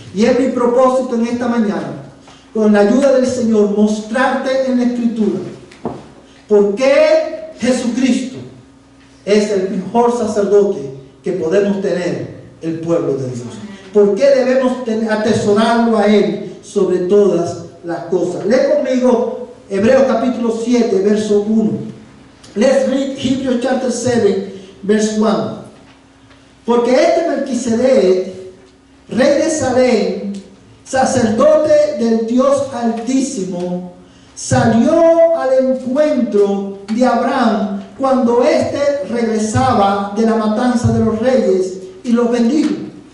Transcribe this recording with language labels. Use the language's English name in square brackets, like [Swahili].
[Spanish] Y es mi propósito en esta mañana, con la ayuda del Señor, mostrarte en la Escritura por qué Jesucristo es el mejor sacerdote que podemos tener el pueblo de Dios. ¿Por qué debemos atesorarlo a Él sobre todas las cosas? Lee conmigo Hebreos capítulo 7, verso 1. [English] Let's read Hebrews chapter 7, verse 1. [Spanish] Porque este Melquisedec, rey de Salem, sacerdote del Dios Altísimo, salió al encuentro de Abraham cuando éste regresaba de la matanza de los reyes y los bendijo.